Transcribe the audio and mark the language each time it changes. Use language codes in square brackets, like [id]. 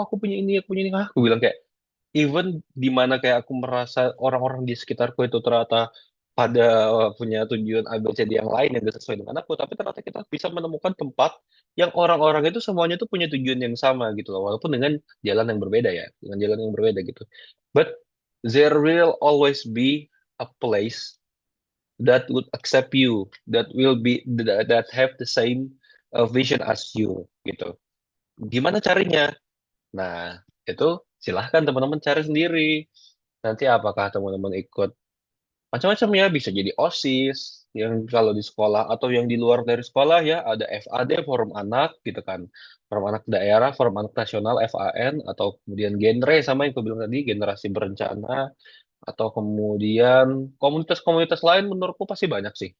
[id] Oh aku punya ini, aku punya ini. Ah, aku bilang kayak, even di mana kayak aku merasa orang-orang di sekitarku itu ternyata pada punya tujuan A, B, C, D yang lain yang gak sesuai dengan aku, tapi ternyata kita bisa menemukan tempat yang orang-orang itu semuanya tuh punya tujuan yang sama gitu loh, walaupun dengan jalan yang berbeda ya, dengan jalan yang berbeda gitu. [en] But there will always be a place that would accept you, that will be that have the same vision as you [id] gitu. Gimana carinya? Nah, itu silahkan teman-teman cari sendiri. Nanti apakah teman-teman ikut macam-macam ya, bisa jadi OSIS, yang kalau di sekolah, atau yang di luar dari sekolah ya, ada FAD, Forum Anak, gitu kan. Forum Anak Daerah, Forum Anak Nasional, FAN, atau kemudian genre, sama yang aku bilang tadi, generasi berencana, atau kemudian komunitas-komunitas lain menurutku pasti banyak sih.